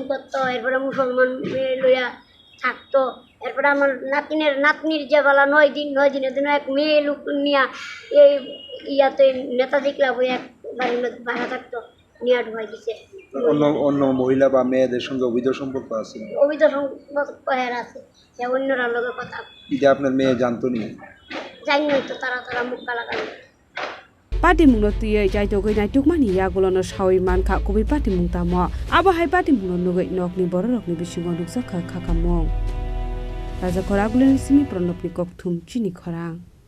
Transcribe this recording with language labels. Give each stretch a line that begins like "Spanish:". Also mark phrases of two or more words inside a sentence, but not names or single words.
Bangla: করতো এরপরে মুসলমান মেয়ে লইয়া থাকতো এরপরে আমার নাতনির যে বেলা 9 দিনের দিন এক মেয়ে লোক নিয়ে এই ইয়াতে নেতাজি ক্লাবে এক বাড়ির মধ্যে ভাড়া থাকতো নিয়ে ঢুকাই দিছে। অন্য মহিলা বা মেয়েদের সঙ্গে অবৈধ সম্পর্ক আছে? অবৈধ সম্পর্ক আছে অন্যরা লোকের কথা এটা আপনার মেয়ে জানতো নি? জানি তো তারা মুখ কালাকালি
Kok Borok: Pati mung no tuye Chaitogui Natukmani yagulono sawi mankha kubi pati mung tamo abo hai pati mung no nugoi nokni bororokni bisingo nuksa khakamong Raja Khorang simi pronopni Koktwma Chini Khorang